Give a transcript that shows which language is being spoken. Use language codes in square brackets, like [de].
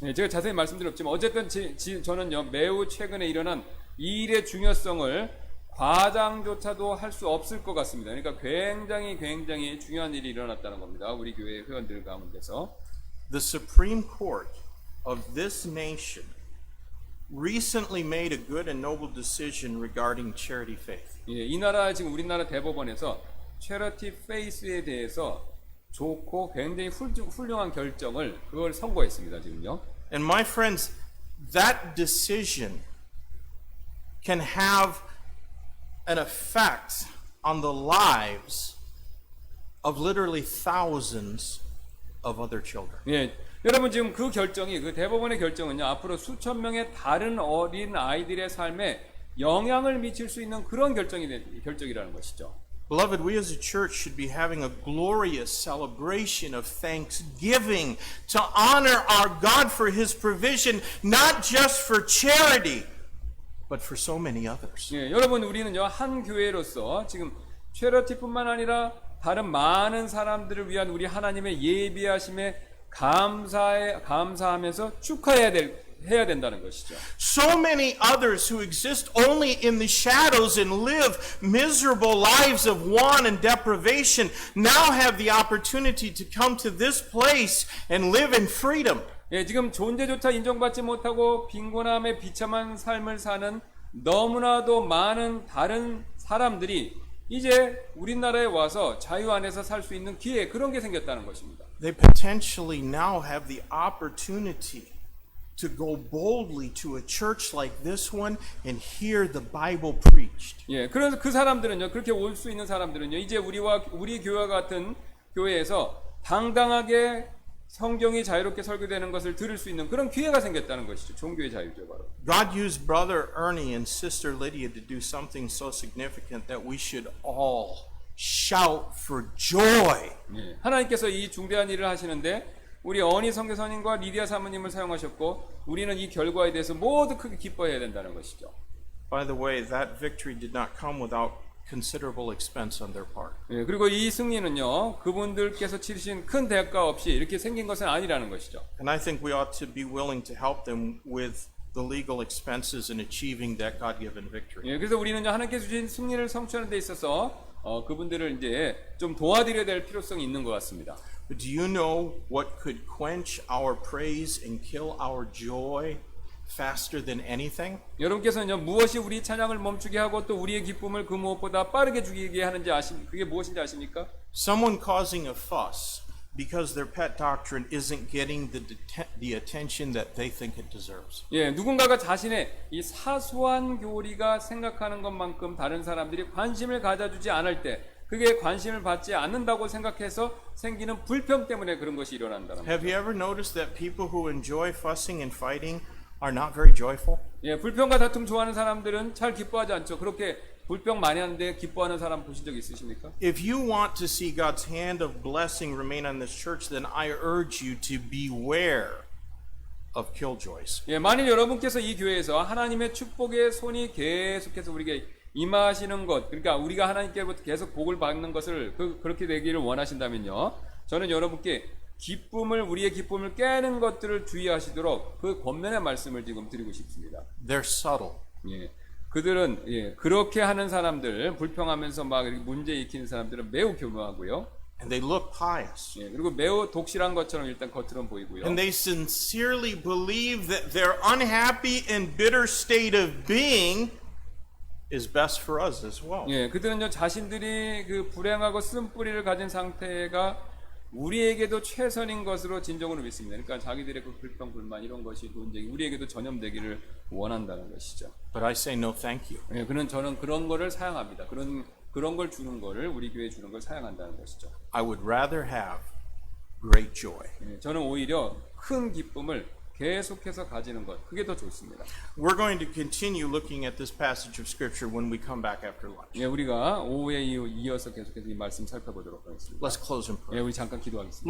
[ko] 네, 제가 자세히 말씀드릴 없지만 어쨌든 저는요 매우 최근에 일어난 이 일의 중요성을 과장조차도 할 수 없을 것 같습니다. 그러니까 굉장히 중요한 일이 일어났다는 겁니다. 우리 교회 회원들 가운데서. [en] The Supreme Court of this nation recently made a good and noble decision regarding charity faith. [ko] 예, 이 나라 지금 우리나라 대법원에서 체리티 페이스에 대해서 좋고 굉장히 훌륭한 결정을 그걸 선고했습니다. 지금요. [en] And my friends, that decision can have an effect on the lives of literally thousands of other children. [ko] 예, 여러분 지금 그 결정이 그 대법원의 결정은요 앞으로 수천 명의 다른 어린 아이들의 삶에 영향을 미칠 수 있는 그런 결정이라는 것이죠. [en] Beloved, we as a church should be having a glorious celebration of thanksgiving to honor our God for His provision, not just for charity, but for so many others. [ko] 예, 여러분 우리는요 한 교회로서 지금 체리티뿐만 아니라 다른 많은 사람들을 위한 우리 하나님의 예비하심에 감사하면서 해야 된다는 것이죠. [en] So many others who exist only in the shadows and live miserable lives of want and deprivation now have the opportunity to come to this place and live in freedom. [ko] 예, 지금 존재조차 인정받지 못하고 빈곤함에 비참한 삶을 사는 너무나도 많은 다른 사람들이 이제 우리나라에 와서 자유 안에서 살 수 있는 기회 그런 게 생겼다는 것입니다. [en] They potentially now have the opportunity to go boldly to a church like this one and hear the Bible preached. [ko] 예, 그래서 그 사람들은요, 그렇게 올 수 있는 사람들은요, 이제 우리 교회와 같은 교회에서 당당하게 성경이 자유롭게 설교되는 것을 들을 수 있는 그런 기회가 생겼다는 것이죠. 종교의 자유죠, 바로. [en] God used Brother Ernie and Sister Lydia to do something so significant that we should all shout for joy. [ko] 예, 하나님께서 이 중대한 일을 하시는데 우리 어니 선교사님과 리디아 사모님을 사용하셨고 우리는 이 결과에 대해서 모두 크게 기뻐해야 된다는 것이죠. [en] By the way, that victory did not come without considerable expense on their part. [ko] 예, 그리고 이 승리는요 그분들께서 치르신 큰 대가 없이 이렇게 생긴 것은 아니라는 것이죠. [en] And I think we ought to be willing to help them with the legal expenses in achieving that God-given victory. [ko] 예, 그래서 우리는요 하나님께서 주신 승리를 성취하는 데 있어서 그분들을 이제 좀 도와드려야 될 필요성이 있는 것 같습니다. [en] But do you know what could quench our praise and kill our joy faster than anything? [ko] 여러분께서는요 무엇이 우리 찬양을 멈추게 하고 또 우리의 기쁨을 그 무엇보다 빠르게 죽이게 하는지 그게 무엇인지 아십니까? [en] Someone causing a fuss because their pet doctrine isn't getting the attention that they think it deserves. [ko] 예, 누군가가 자신의 이 사소한 교리가 생각하는 것만큼 다른 사람들이 관심을 가져주지 않을 때 그게 관심을 받지 않는다고 생각해서 생기는 불평 때문에 그런 것이 일어난다는 거죠. [en] Have you ever noticed that people who enjoy fussing and fighting are not very joyful? [ko] 예, 불평과 다툼 좋아하는 사람들은 잘 기뻐하지 않죠. 그렇게 불평 많이 하는데 기뻐하는 사람 보신 적 있으십니까? [en] If you want to see God's hand of blessing remain on this church, then I urge you to beware of killjoys. [ko] 예, 만일 여러분께서 이 교회에서 하나님의 축복의 손이 계속해서 우리에게 임하시는 것, 그러니까 우리가 하나님께로부터 계속 복을 받는 것을 그렇게 되기를 원하신다면요, 저는 여러분께 우리의 기쁨을 깨는 것들을 주의하시도록 그 권면의 말씀을 지금 드리고 싶습니다. [en] They're subtle. [ko] 예, 그들은 그렇게 하는 사람들, 불평하면서 막 문제 일으키는 사람들은 매우 교묘하고요. [en] And they look pious. [ko] 예, 그리고 매우 독실한 것처럼 일단 겉으로는 보이고요. [en] And they sincerely believe that their unhappy and bitter state of being is best for us as well. [ko] 예, 그들은요 자신들이 그 불행하고 쓴뿌리를 가진 상태가 우리에게도 최선인 것으로 진정으로 믿습니다. 그러니까 자기들의 그 불평, 불만 이런 것이 논쟁이 우리에게도 전염되기를 원한다는 것이죠. [en] But I say no, thank you. [ko] 예, 저는 그런 거를 사양합니다. 그런 걸 주는 거를 우리 교회에 주는 걸 사양한다는 것이죠. [en] I would rather have great joy. [ko] 예, 저는 오히려 큰 기쁨을 계속해서 가지는 것, 그게 더 좋습니다. [en] We're going to continue looking at this passage of Scripture when we come back after lunch. [ko] 예, 우리가 오후에 이어서 계속해서 이 말씀 살펴보도록 하겠습니다. [en] Let's close in [ko] 예, [en] prayer. [ko] 우리 잠깐 기도하겠습니다.